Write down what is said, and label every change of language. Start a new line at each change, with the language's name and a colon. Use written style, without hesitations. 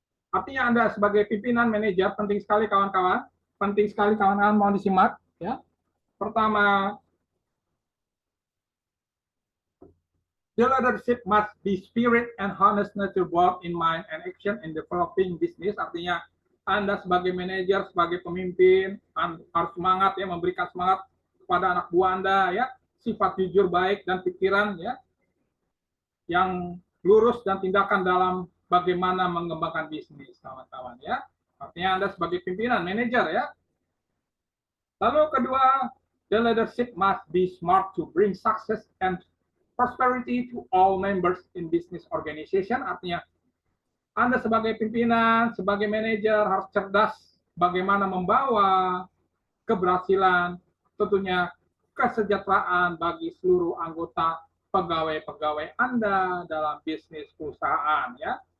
Indonesian: Artinya Anda sebagai pimpinan manajer penting sekali kawan-kawan, mohon disimak ya. Pertama,
English: the leadership must be spirit and honestness to both in mind and action in developing business.
Indonesian: Artinya Anda sebagai manajer, sebagai pemimpin harus semangat ya, memberikan semangat kepada anak buah Anda ya, sifat jujur, baik dan pikiran ya, yang lurus dan tindakan dalam bagaimana mengembangkan bisnis, kawan-kawan ya. Artinya Anda sebagai pimpinan, manajer ya. Lalu kedua,
English: the leadership must be smart to bring success and prosperity to all members in business organization.
Indonesian: Artinya Anda sebagai pimpinan, sebagai manajer harus cerdas bagaimana membawa keberhasilan, tentunya kesejahteraan bagi seluruh anggota pegawai-pegawai Anda dalam bisnis perusahaan ya.